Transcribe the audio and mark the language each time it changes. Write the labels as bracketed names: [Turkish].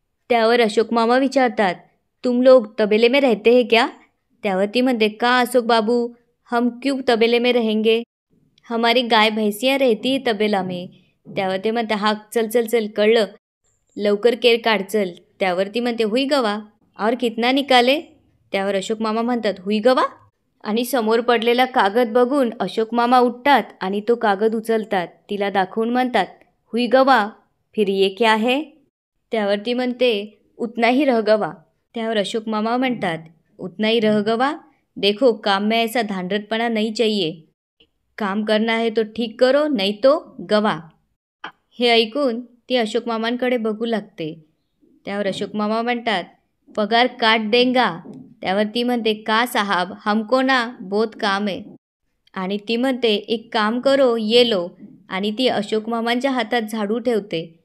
[Marathi] त्यावर अशोक मामा विचारतात [Hindi] तुम लोग तबेले में रहते हैं क्या. [Marathi] त्यावर ती म्हणते [Hindi] का अशोक बाबू, हम क्यों तबेले में रहेंगे, हमारी गाय भैंसियाँ रहती है तबेला में. [Marathi] त्यावर ते म्हणते हा चल चल चल, कळलं, लवकर केर काढ चल. त्यावर ती म्हणते [Hindi] हुई गवा और कितना निकाले. [Marathi] त्यावर अशोक मामा म्हणतात हुई गवा, आणि समोर पडलेला कागद बघून अशोक मामा उठतात आणि तो कागद उचलतात. तिला दाखवून म्हणतात [Hindi] हुई गवा, फिर ये क्या है. [Marathi] त्यावर ती म्हणते [Hindi] उतना ही रह गवा. [Marathi] त्यावर अशोक मामा म्हणतात [Hindi] उतना ही रह गवा, देखो काम में ऐसा धांडरटपणा नहीं चाहिए, काम करना है तो ठीक करो नहीं तो गवा. [Marathi] हे ऐकून ती अशोक मामांकडे बघू लागते. त्यावर अशोक मामा म्हणतात [Hindi] पगार काट देंगा. [Marathi] त्यावर ती म्हणते [Hindi] का साहब, हमको ना बहुत काम है. [Marathi] आणि ती म्हणते [Hindi] एक काम करो ये लो, [Marathi] आणि ती अशोक मामांच्या हातात झाडू ठेवते.